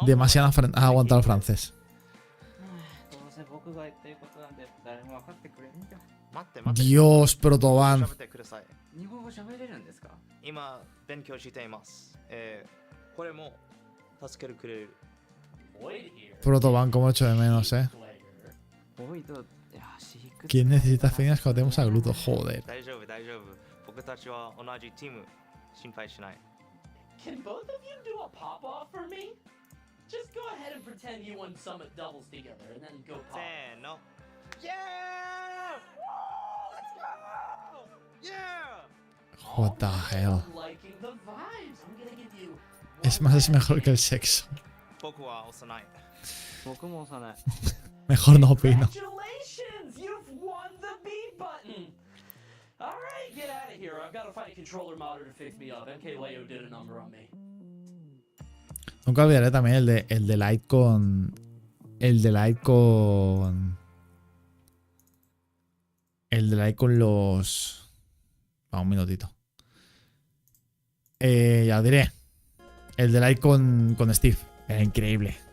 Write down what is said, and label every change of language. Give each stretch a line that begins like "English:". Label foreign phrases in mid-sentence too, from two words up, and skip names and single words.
Spanish: Demasiado ha aguantado el francés.
Japanese: どうせ僕が言ってることなんで誰も分かってくれんじゃん。待って待って。
Spanish: Dios, Protoban.
Japanese: 喋ってください。日本語喋れるんですか？今勉強しています。これも助けてくれる。
Spanish: Protoban, como echo de menos,
Japanese: ボイド、いや、シーク。
Spanish: ¿Quién necesita finas cuando tenemos a Gluto? Joder.
Japanese: 大丈夫大丈夫。僕たちは同じチーム。心配しない。
English: Can both of you do a pop off for me? Just go ahead and pretend you won Summit doubles together and then go pop.
Japanese: せーの。
English: Yeah! Woo! Let's go! Yeah! What the hell. I'm liking the vibes. I'm gonna give you
Spanish: Es más, es mejor que el sexo.
Japanese: 僕は幼い。僕も幼い。
Spanish: Mejor no opino.
English: Congratulations! You've won the B button! Alright, get out of here. I've got to find a controller modder to fix me up. MKLeo did a number on me.
Spanish: Nunca olvidaré también el de Light con. El de Light con. El de like con los... Va, un minutito. Ya diré. El de like con Steve. Era increíble.